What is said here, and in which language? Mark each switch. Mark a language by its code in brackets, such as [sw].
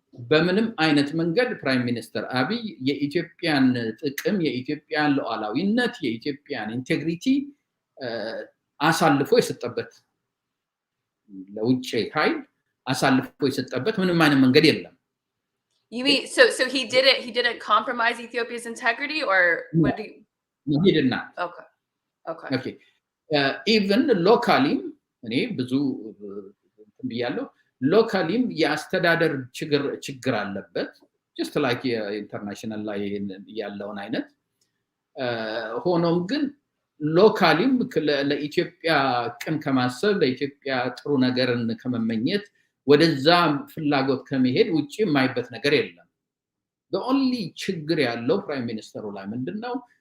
[am] በምንም አይነት መንገድ ፕራይም ሚኒስተር አብይ የኢትዮጵያን ጥቅም፣ የኢትዮጵያን ሉዓላዊነት፣ የኢትዮጵያን ኢንቴግሪቲ አሳልፎ የሰጠበት ለውጭ ኃይል አሳልፎ የሰጠበት ምንም አይነት መንገድ የለም። [en] You mean so he didn't compromise Ethiopia's integrity, or what do you? No, he did not. Okay. Even locally [am] እኔ ብዙ ብያለሁ። ሎካሊም የአስተዳደር ችግር አለበት [en] just like [am] ኢንተርናሽናል ላይ ያለውን አይነት። ሆኖም ግን ሎካሊም ለኢትዮጵያ ቅን ከማሰብ ለኢትዮጵያ ጥሩ ነገርን ከመመኘት ወደዛ ፍላጎት ከመሄድ ውጪ የማይበት ነገር የለም። the only ችግር ያለው ፕራይም ሚኒስተሩ ላይ ምንድነው?